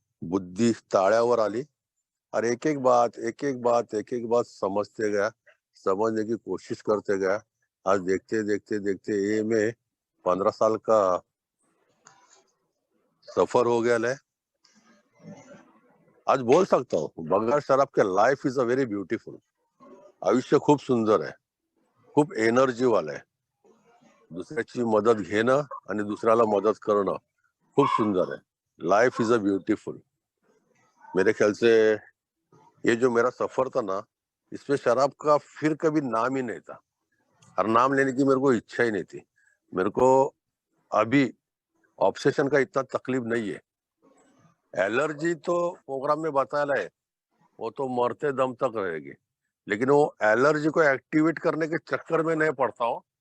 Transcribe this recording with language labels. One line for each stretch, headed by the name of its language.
Marathi: बुद्धि ताळ्यावर आली
Hindi: और एक एक बात समझते गया, समझने की कोशिश करते गया। आज देखते देखते देखते ये में 15 साल का सफर हो गया है। आज बोल सकता हूँ बगैर शराब के
English: Life is a very beautiful.
Marathi: आयुष्य खूप सुंदर आहे, खूप एनर्जी वाला आहे। दुसऱ्याची मदत घेणं आणि दुसऱ्याला मदत करणं खूप सुंदर है।
English: Life is a beautiful.
Hindi: मेरे ख्याल से ये जो मेरा सफर था ना, इसमें शराब का फिर कभी नाम ही नहीं था और नाम लेने की मेरे को इच्छा ही नहीं थी। मेरे को अभी ऑब्सेशन का इतना तकलीफ नहीं है। एलर्जी तो प्रोग्राम में बताया है, वो तो मरते दम तक रहेगी, लेकिन वो एलर्जी को एक्टिवेट करने के चक्कर में नहीं पड़ता हूँ।